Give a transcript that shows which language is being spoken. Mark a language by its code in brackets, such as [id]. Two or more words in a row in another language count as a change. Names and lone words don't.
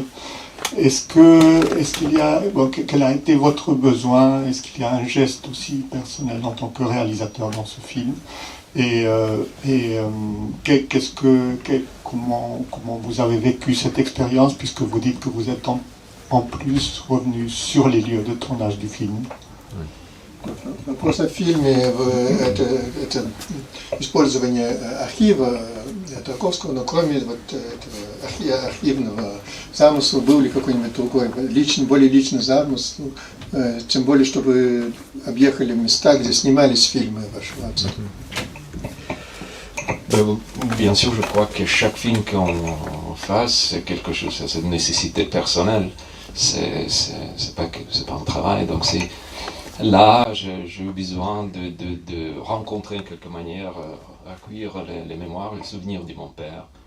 [fr] Est-ce qu'il y a, quel a été votre besoin? Est-ce qu'il y a un geste aussi personnel en tant que réalisateur dans ce film? Comment vous avez vécu cette expérience, puisque vous dites que vous êtes en plus revenu sur les lieux de tournage du film? [ru] Просто в фильме это использование архива Тарковского, но кроме вот этого архивного замысла был ли какой-нибудь другой, более личный замысел, тем более, что вы объехали места, где снимались фильмы вашего отца? [fr] Bien sûr, je crois que chaque film qu'on fasse, c'est quelque chose, c'est une nécessité personnelle. C'est pas un travail, donc c'est là, j'ai eu besoin de rencontrer en quelque manière, accueillir les mémoires, les souvenirs de mon père.